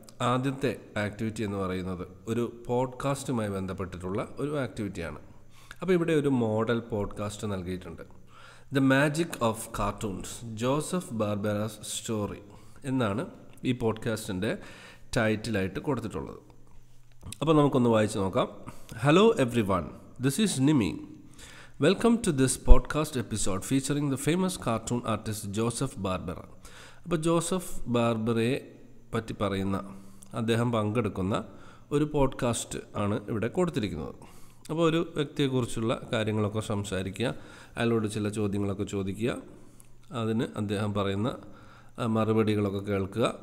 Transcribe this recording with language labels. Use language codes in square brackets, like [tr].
[ml] ആദ്യത്തെ ആക്ടിവിറ്റി എന്ന് പറയുന്നത് ഒരു പോഡ്കാസ്റ്റുമായി ബന്ധപ്പെട്ടിട്ടുള്ള ഒരു ആക്ടിവിറ്റിയാണ്. അപ്പോൾ ഇവിടെ ഒരു മോഡൽ പോഡ്കാസ്റ്റ് നൽകിയിട്ടുണ്ട്. The magic of cartoons, Joseph ബാർബറാസ് story എന്നാണ് ഈ പോഡ്കാസ്റ്റിൻ്റെ ടൈറ്റിലായിട്ട് കൊടുത്തിട്ടുള്ളത്. അപ്പോൾ നമുക്കൊന്ന് വായിച്ച് നോക്കാം. [en] Hello everyone, this is Nimi. Welcome to this podcast episode featuring the famous cartoon artist Joseph Barbera. [ml] അപ്പോൾ ജോസഫ് ബാർബറയെ പറ്റി പറയുന്ന, അദ്ദേഹം പങ്കെടുക്കുന്ന ഒരു പോഡ്കാസ്റ്റ് ആണ് ഇവിടെ കൊടുത്തിരിക്കുന്നത്. അപ്പോൾ ഒരു വ്യക്തിയെക്കുറിച്ചുള്ള കാര്യങ്ങളൊക്കെ സംസാരിക്കുക, അയാളോട് ചില ചോദ്യങ്ങളൊക്കെ ചോദിക്കുക, അതിന് അദ്ദേഹം പറയുന്ന മറുപടികളൊക്കെ കേൾക്കുക.